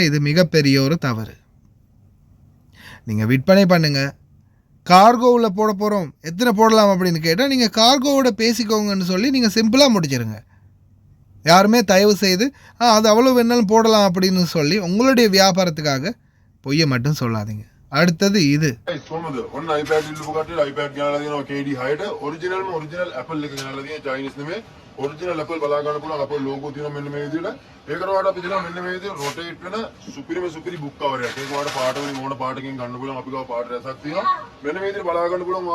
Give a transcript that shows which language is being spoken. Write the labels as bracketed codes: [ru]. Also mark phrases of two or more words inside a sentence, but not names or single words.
[ta] இது மிகப்பெரிய ஒரு தவறு. நீங்கள் விற்பனை பண்ணுங்கள். கார்கோவில் போட போகிறோம், எத்தனை போடலாம் அப்படின்னு கேட்டால் நீங்கள் கார்கோவோட பேசிக்கோங்கன்னு சொல்லி நீங்கள் சிம்பிளாக முடிச்சிருங்க. யாருமே தயவு செய்து அது அவ்வளோ வேணாலும் போடலாம் அப்படின்னு சொல்லி உங்களுடைய வியாபாரத்துக்காக பொய்யை மட்டும் சொல்லாதீங்க. அடுத்தது இது [si] ඔරිජිනල් ඇපල් බලා ගන්න පුළුවන්. අපේ ලෝගෝ තියෙනවා මෙන්න මේ විදිහට. ඒකට වඩා අපි දෙනවා මෙන්න මේ විදිහට රොටේට් වෙන සුපිරි [en] book cover [si] එකක්. ඒක වඩා පාට වලින් ඕන පාටකින් ගන්න පුළුවන්. අපි ගාව පාට රසක් තියෙනවා. මෙන්න මේ විදිහට බලා ගන්න පුළුවන්.